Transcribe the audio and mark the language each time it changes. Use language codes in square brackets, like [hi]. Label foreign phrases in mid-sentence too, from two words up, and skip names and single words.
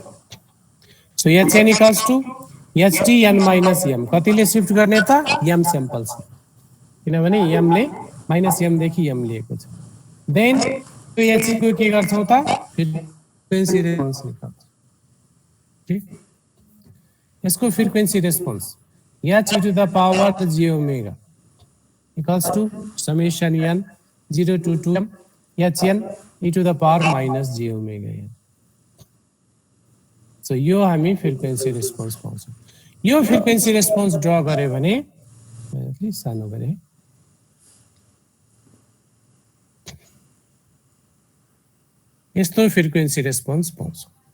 [ne] सो HN [en] equals to [ne] HTN माइनस m कतिले शिफ्ट गर्ने त m स्याम्पल्स, किनभने m ले माइनस m देखि m लिएको छ। देन त्यो h को के गर्छौं त [en] frequency response [ne] निकाल्छौं। ठीक, यसको [en] frequency response h to the power j omega equals to summation n 0 to 2m hn e to the power minus j omega n। [ne] सो यो हामी [en] frequency response [ne] पाउँछौँ। यो [en] frequency response [ne] ड्र गरे भने अलि सानो गरे यस्तो [en] frequency response [ne] पाउँछौँ।